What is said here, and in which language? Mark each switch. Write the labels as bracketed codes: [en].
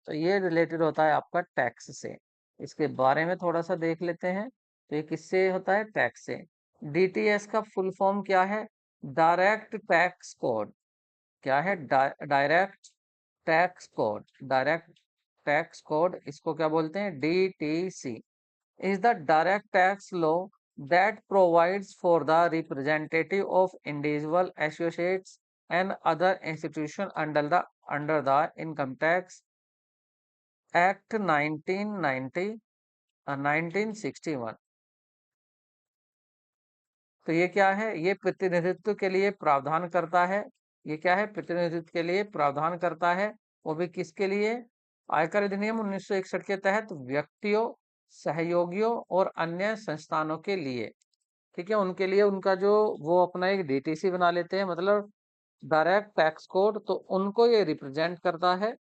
[hi] तो ये रिलेटेड होता है आपका टैक्स से। इसके बारे में थोड़ा सा देख लेते हैं। तो ये किससे होता है? टैक्स से। डीटीएस का फुल फॉर्म क्या है? Direct tax code. क्या है? Direct tax code. Direct tax code, इसको क्या बोलते हैं? [en] DTC is the direct tax law that provides for the representative of individual associates and other institutions under the Income Tax Act 1990 1961। [hi] तो ये क्या है? ये प्रतिनिधित्व के लिए प्रावधान करता है। ये क्या है? प्रतिनिधित्व के लिए प्रावधान करता है। वो भी किसके लिए? आयकर अधिनियम 1961 के तहत व्यक्तियों, सहयोगियों और अन्य संस्थानों के लिए। ठीक है, उनके लिए उनका जो वो अपना एक डीटीसी बना लेते हैं, मतलब डायरेक्ट टैक्स कोड, तो उनको ये रिप्रेजेंट करता है।